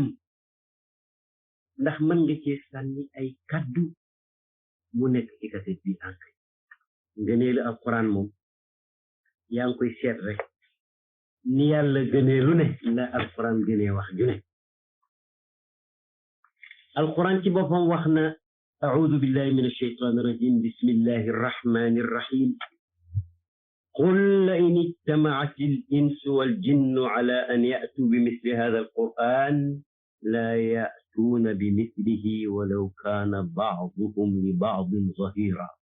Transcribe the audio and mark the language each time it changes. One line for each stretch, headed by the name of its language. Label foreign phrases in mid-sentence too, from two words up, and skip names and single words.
Wolof: ndax mën nga cee sànni ay kaddu mu nekk ci kaset bi ankay ngëneelu alquran moom yaa ngi koy seet rek ni yàlla gënee lu ne la alquran gënee wax ju ne alquran ci boppam wax na
Arabic: أعوذ بالله من الشيطان الرجيم بسم الله الرحمن الرحيم قل إن اجتمعت الإنس والجن على أن يأتوا بمثل هذا القرآن لا يأتون بمثله ولو كان بعضهم لبعض ظهيرا